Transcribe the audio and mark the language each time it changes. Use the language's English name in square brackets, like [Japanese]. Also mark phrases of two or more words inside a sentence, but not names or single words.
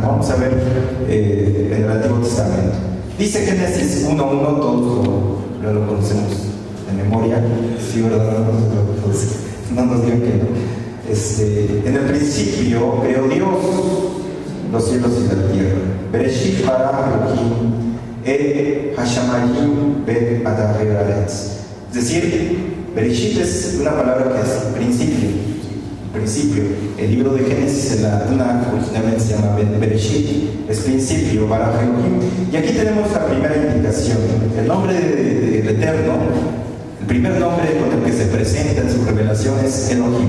[Spanish] Vamos a ver en el Antiguo Testamento. Dice Génesis 1:1, todos lo conocemos de memoria, sí, ¿verdad? No nos digan que no. En el principio creó Dios los cielos y la tierra. [Hebrew] בראשית ברא אלוהים את השמים בת אדר הארץ. [Spanish] Es decir, Bereshit es una palabra que es principio. El libro de Génesis en la Tanakh originalmente se llama Bereshit, es principio, [Hebrew] ברא אלוהים. [Spanish] Y aquí tenemos la primera indicación. El nombre del Eterno, el primer nombre con el que se presenta en su revelación es Elohim.